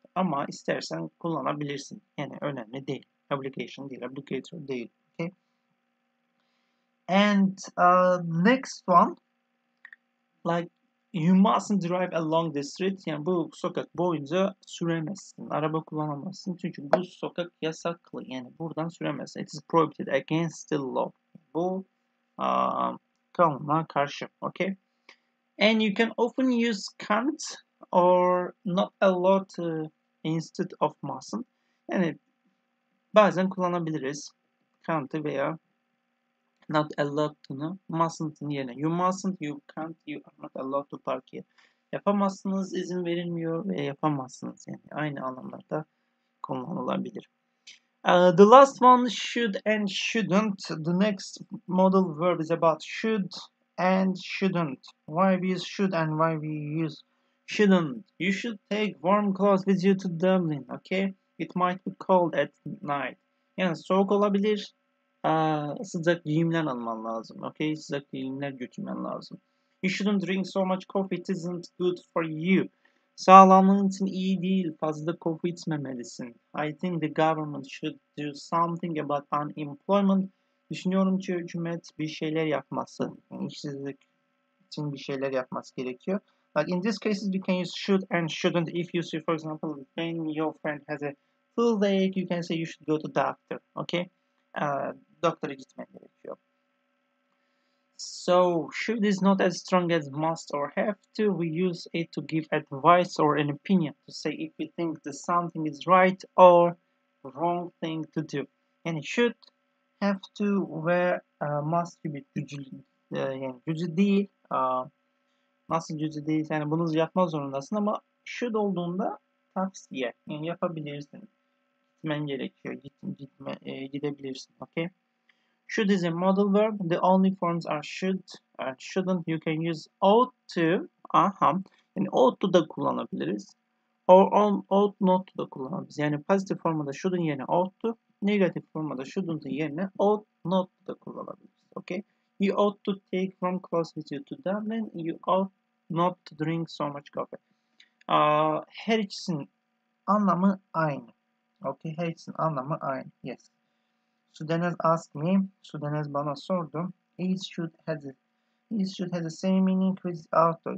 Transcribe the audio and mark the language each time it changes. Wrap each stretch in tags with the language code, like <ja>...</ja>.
<tr>Ama istersen kullanabilirsin. Yani önemli değil. Obligation değil, obligatory değil.</tr> <en>Okay? And next one, like you mustn't drive along the street.</en> <tr>Yani bu sokak boyunca süremezsin. Araba kullanamazsın. Çünkü bu sokak yasaklı. Yani buradan süremezsin.</tr> <en>It is prohibited against the law.</en> <tr>Bu kanuna karşı.</tr> <en>Okay? And you can often use can't or not allowed to instead of mustn't.</en> <tr>Yani bazen kullanabiliriz can't'ı veya not allowed to'nu mustn't'ın yerine.</tr> <en>You mustn't, you can't, you are not allowed to park here.</en> <tr>Yapamazsınız, izin verilmiyor ve yapamazsınız. Yani aynı anlamlarda kullanılabilir.</tr> <en>The last one, should and shouldn't. The next modal verb is about should and shouldn't. Why we use should and why we use shouldn't. You should take warm clothes with you to Dublin, okay? It might be cold at night.</en> <tr>Yani soğuk olabilir. Sıcak giyimler alman lazım, okay? Sıcak giyimler götürmen lazım.</tr> <en>You shouldn't drink so much coffee. It isn't good for you.</en> <tr>Sağlığın için iyi değil. Fazla kofi içmemelisin.</tr> <en>I think the government should do something about unemployment.</en> <tr>Düşünüyorum ki hükümet bir şeyler yapması, yani işsizlik için bir şeyler yapması gerekiyor.</tr> <en>But in this cases we can use should and shouldn't. If you see, for example, when your friend has a toothache, you can say you should go to doctor. Okay?</en> <tr>Doktora gitmen gerekiyor.</tr> <en>So should is not as strong as must or have to. We use it to give advice or an opinion, to say if we think that something is right or wrong thing to do.</en> <tr>Yani should, have to ve must gibi yani cüzü değil. Nasıl cüzü değil? Yani bunu yapma zorundasın ama should olduğunda tavsiye. Yani yapabilirsin. Gitmen gerekiyor. Gidebilirsin. Okay?</tr> <en>Should is a modal verb. The only forms are should and shouldn't. You can use ought to.</en> <tr>Yani ought to da kullanabiliriz. Or ought not to da kullanabiliriz. Yani pozitif formada should'un yerine ought to. Negatif formada shouldn'ın yerine ought not to da kullanabiliriz.</tr> <en>Okay? You ought to take warm clothes with you to Dublin. You ought not to drink so much coffee.</en> <tr>Her ikisinin anlamı aynı. Okay? Her ikisinin anlamı aynı.</tr> <en>Yes. Sudanez asked me,</en> <tr>Sudanez bana sordu.</tr> <en>Is should has the same meaning with auto.</en>